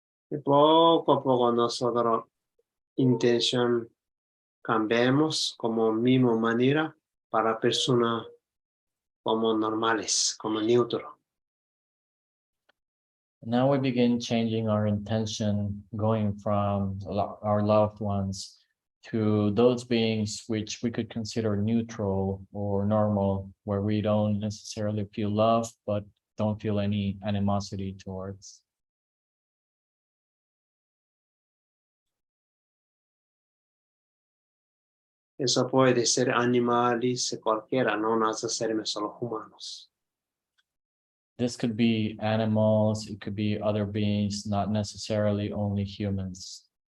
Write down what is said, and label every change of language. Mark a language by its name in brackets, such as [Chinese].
[Spanish] Y poco a poco nosotros intención cambiemos como misma manera para personas como normales, como neutro. [English] Now we begin changing our intention, going from our loved ones to those beings which we could consider neutral or normal, where we don't necessarily feel love, but don't feel any animosity towards. [Spanish] Eso puede ser animales, cualquiera, no necesariamente solo humanos. [English] This could be animals, it could be other beings, not necessarily only humans.